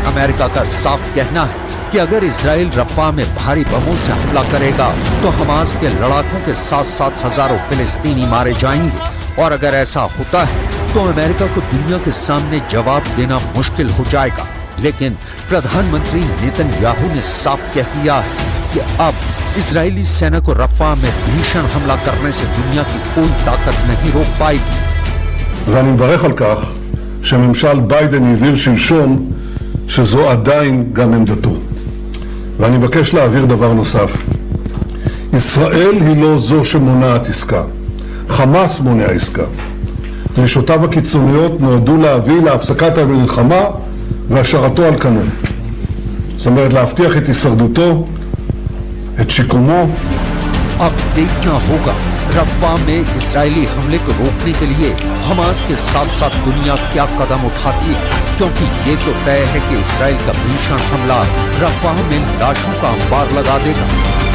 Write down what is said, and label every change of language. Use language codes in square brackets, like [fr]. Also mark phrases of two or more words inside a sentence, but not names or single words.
[hi] अमेरिका का साफ कहना है कि अगर इजराइल रफ़ा में भारी बमों से हमला करेगा तो हमास के लड़ाकों के साथ साथ हजारों फिलिस्तीनी मारे जाएंगे, और अगर ऐसा होता है तो अमेरिका को दुनिया के सामने जवाब देना मुश्किल हो जाएगा। लेकिन प्रधानमंत्री नेतन्याहू ने साफ कह दिया है कि अब इजरायली सेना को रफा में भीषण हमला करने से दुनिया की कोई ताकत नहीं रोक पाएगी। [he] ואני מברך על כך שממשל ביידן הבהיר שלשום שזו עדיין גם עמדתו. ואני מבקש להעביר דבר נוסף. ישראל היא לא זו שמונעת עסקה. חמאס מונע עסקה. דרישותיו הקיצוניות נועדו להביא להפסקת המלחמה והשארתו על כנו. זאת אומרת, להבטיח את הישרדותו, את שיקומו. [hi] अब देखना होगा रफा में इजरायली हमले को रोकने के लिए हमास के साथ साथ दुनिया क्या कदम उठाती है, क्योंकि ये तो तय है कि इजरायल का भीषण हमला रफा में लाशों का अंबार लगा देगा।